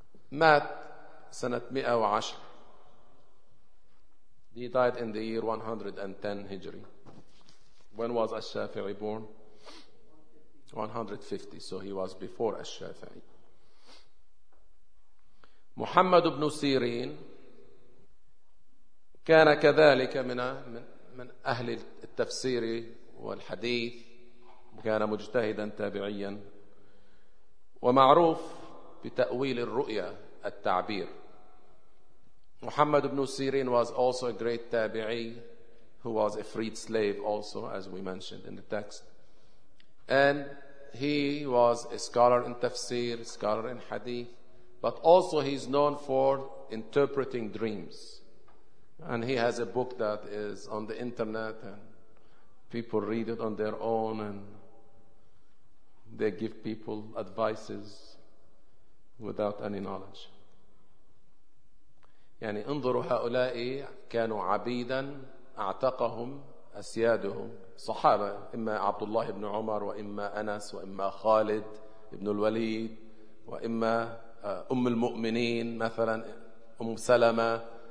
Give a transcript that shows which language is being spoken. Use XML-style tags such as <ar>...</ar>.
<ar>Mat sanat 110.</ar> <en>He died in the year 110 Hijri. When was al-Shafi'i born? 150. So he was before al-Shafi'i.</en> <ar>Muhammad ibn Sirin كان كذلك من أهل التفسير والحديث, كان مجتهدا تابعيا, ومعروف بتأويل الرؤيا التعبير.</ar> <en>محمد بن سيرين was also a great تابعي, who was a freed slave also, as we mentioned in the text, and he was a scholar in tafsir, scholar in hadith, but also he is known for interpreting dreams. And he has a book that is on the internet, and people read it on their own, and they give people advices without any knowledge.</en> <ar>يعني انظروا هؤلاء كانوا عبيدا اعتقهم أسيادهم صحابة, إما عبد الله بن عمر وإما أنس وإما خالد بن الوليد وإما أم المؤمنين مثلا أم سلمة.</ar>